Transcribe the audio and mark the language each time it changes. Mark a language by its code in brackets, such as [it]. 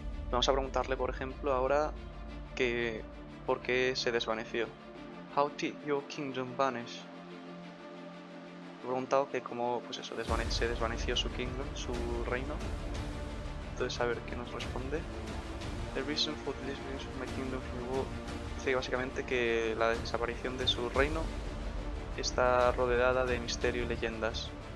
[es] Vamos a preguntarle, por ejemplo, ahora que por qué se desvaneció. [en] How did your kingdom vanish? [es] He preguntado que cómo, pues eso, se desvaneció su kingdom, su reino. Entonces, a ver qué nos responde. [en] The reason for the disappearance of my kingdom from the world. [es] Dice básicamente que la desaparición de su reino está rodeada de misterio y leyendas.